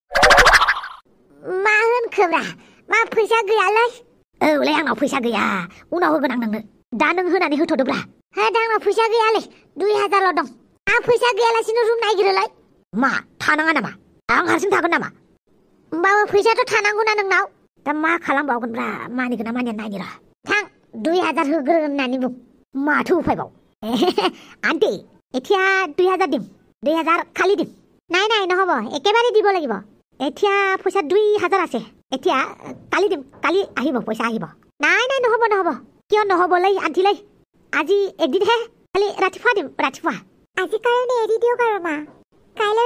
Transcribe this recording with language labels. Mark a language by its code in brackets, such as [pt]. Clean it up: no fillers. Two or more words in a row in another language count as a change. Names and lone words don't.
[brx] मा होनखोब्रा मा फैसा गैयालै औलै आंनाव फैसा गैया उनाव होगोन आं नोंनो दा नों होनानै होथ'दोब्रा आंनाव फैसा गैयालै 2000 ल' दं आं फैसा गैयालासिनो रुम नागिरोलै मा थानाङा नामा आं हारसिं थागोन नामा होमबाबो फैसाथ' थानांगौना नोंनाव दा मा खालामबावगोनब्रा मानिगोन ना मानिया नायनो र' थां 2000 होग्रो होननानै बुं माथो उफायबाव [as] আন্টি এতিয়া 2000 দিম 2000 খালি দিম নাই নহ'ব একেবাৰে দিব লাগিব এতিয়া পইচা 2000 আছে এতিয়া কালি দিম কালি আহিব পইচা আহিব নাই নহ'ব কিয় নহ'বলৈ আন্টিলৈ আজি একদিনহে কালি ৰাতিপুৱা দিম ৰাতিপুৱা আজি কাৰণে এৰি দিয়ক আৰু মা কাইলৈ